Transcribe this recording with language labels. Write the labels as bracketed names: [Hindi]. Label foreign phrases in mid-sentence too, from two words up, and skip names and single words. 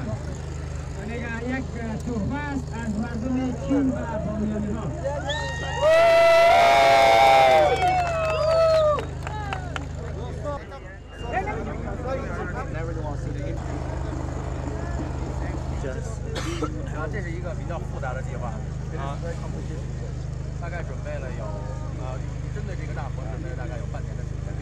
[Persian] یک تحفه است از مردم چین و بامیانیان. [Chinese] 这是一个比较复杂的计划啊，大概准备了有针对这个大活准备了大概有半年的时间。